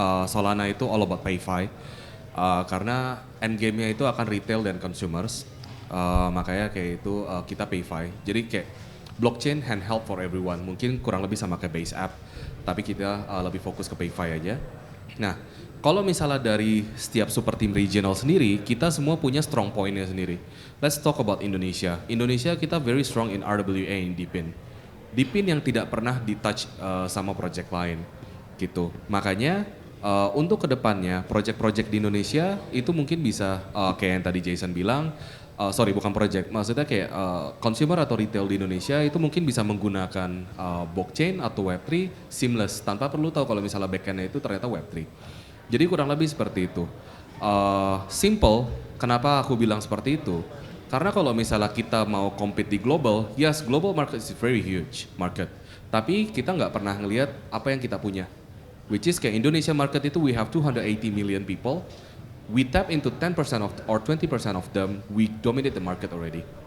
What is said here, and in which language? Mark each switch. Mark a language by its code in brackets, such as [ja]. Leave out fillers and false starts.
[id] Solana itu [en] all about PayFi, [id] karena endgame-nya itu akan retail dan consumers, makanya kayak itu kita PayFi. Jadi kayak [en] blockchain handheld for everyone, [id] mungkin kurang lebih sama kayak base app, tapi kita lebih fokus ke PayFi aja. Nah, kalau misalnya dari setiap super team regional sendiri, kita semua punya strong point-nya sendiri. [en] Let's talk about Indonesia. Indonesia [id] kita [en] very strong in RWA in DePIN. [id] DePIN yang tidak pernah di-touch sama project lain gitu. Makanya untuk kedepannya project-project di Indonesia itu mungkin bisa kayak yang tadi Jason bilang, sorry bukan project, maksudnya kayak consumer atau retail di Indonesia itu mungkin bisa menggunakan blockchain atau Web3 seamless tanpa perlu tahu kalau misalnya backend-nya itu ternyata Web3. Jadi kurang lebih seperti itu. Simple, kenapa aku bilang seperti itu? Karena kalau misalnya kita mau [en] compete di global, yes global market is very huge market. [id] Tapi kita nggak pernah ngelihat apa yang kita punya. [en] Which is [id] kayak [en] Indonesia market itu we have 280 million people. We tap into 10% of or 20% of them, we dominate the market already.